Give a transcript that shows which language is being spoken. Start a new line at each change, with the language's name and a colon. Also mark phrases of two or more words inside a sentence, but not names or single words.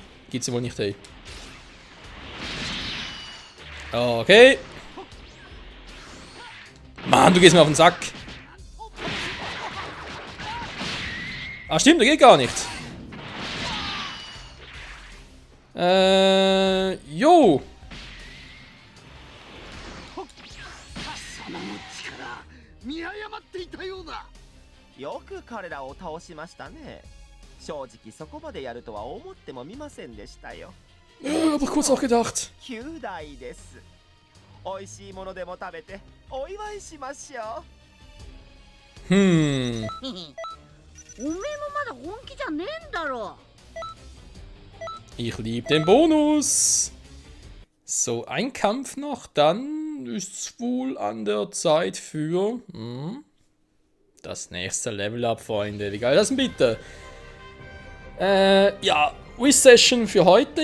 German: Geht's ja wohl nicht, ey. Okay. Mann, du gehst mir auf den Sack. Ah, stimmt, der geht gar nicht. Jo.
Japanese: 見誤っていたようだ。よく彼らを倒しましたね。正直そこまでやるとは思ってもみませんでしたよ。
German: Hab ich kurz auch gedacht.
Japanese: 9代です。美味しいものでも食べてお祝いしましょう。おめえもまだ本気じゃねえんだろ。
German: Ich liebe den Bonus. So, ein Kampf noch, dann ist es wohl an der Zeit für das nächste Level-Up, Freunde. Wie geil ist das denn bitte? Ja, Wish-Session für heute.